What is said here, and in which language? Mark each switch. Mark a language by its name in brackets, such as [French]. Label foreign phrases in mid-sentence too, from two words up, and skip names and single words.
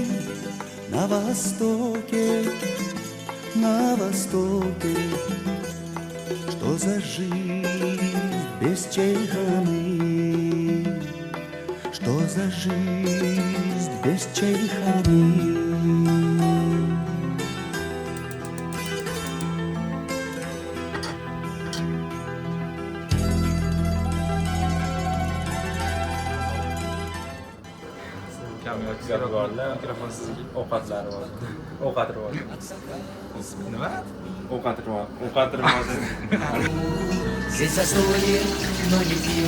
[Russian] На востоке, что за жизнь без чайханы, что за жизнь без чайханы. [Uzbek] Mikrofon sizga ovqatlari bor. Ovqat rivoji. Nima? Ovqat rivoji. [Russian] Здесь застолье, но не пьем.